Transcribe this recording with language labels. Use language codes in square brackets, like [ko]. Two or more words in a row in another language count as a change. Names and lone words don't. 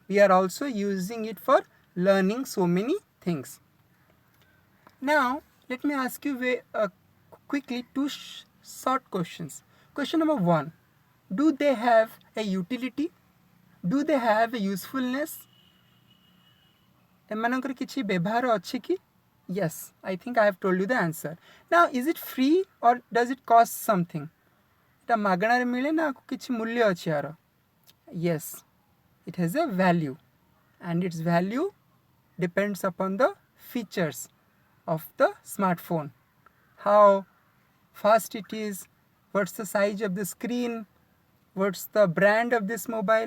[en] We are also using it for learning so many things. Now, let me ask you quickly two short questions. Question number 1. Do they have a utility? Do they have a usefulness? [or] ଏମାନଙ୍କର କିଛି ବ୍ୟବହାର ଅଛି କି? [en] Yes, I think I have told you the answer. Now, is it free or does it cost something? [or] এটা ମାଗଣାରେ ମିଳେ ନା କିଛି ମୂଲ୍ୟ ଅଛି ୟାର? [en] Yes, it has a value, and its value depends upon the features of the smartphone. How fast it is, what's the size of the screen, what's the brand of this mobile.